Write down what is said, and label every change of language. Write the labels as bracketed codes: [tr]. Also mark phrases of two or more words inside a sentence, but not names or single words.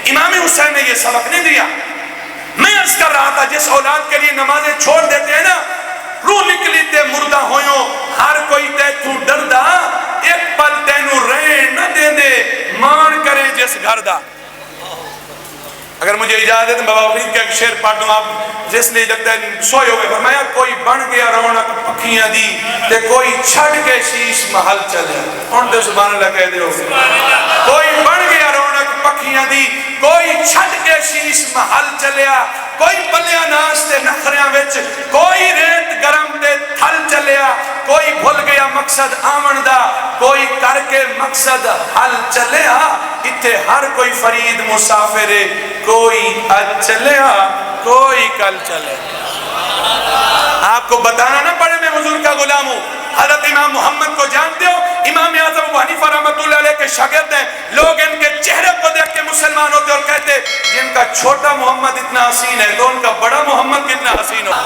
[ur] امام حسین نے یہ سبق نہیں دیا. میں عرض کر رہا تھا جس اولاد کے لیے نمازیں چھوڑ دیتے ہیں نا, [pa] روح نکلی تے مردہ ہویوں, ہر کوئی تے تو ڈردا, ایک پل تینو رہن نہ دے دے, مان کریں جس گھر دا. [ur] اگر مجھے اجازت ہے بابا فرید کا ایک شعر پڑھ دوں, آپ جس لیے لگتا ہے سوئے ہوئے. [pa] فرمایا کوئی بن گیا رونق پکھیاں دی تے کوئی چھڑ کے شیش محل چلے. ان دے [ar] سبحان اللہ [pa] کہہ دے ہو. کوئی بن گیا رونق پکھیاں دی کوئی چھڑ کے شیش محل چلیا, کوئی پلیا ناس تے نخریاں وچ, کوئی ریت گرم تے تھل چلیا, کوئی بھول گیا مقصد آمن دا, کوئی کر کے مقصد حل چلیا. اتھے ہر کوئی فرید مسافر, کوئی اج چلیا کوئی کل چلے. [ur] آپ کو بتانا نہ پڑے میں حضور کا غلام ہوں. حضرت امام محمد کو جانتے ہو, امام اعظم ابو حنیفہ رحمۃ اللہ علیہ کے شاگرد ہیں. لوگ ان کے چہرے کو دیکھ کے مسلمان ہوتے اور کہتے جن کا چھوٹا محمد اتنا حسین ہے تو ان کا بڑا محمد کتنا حسین ہو.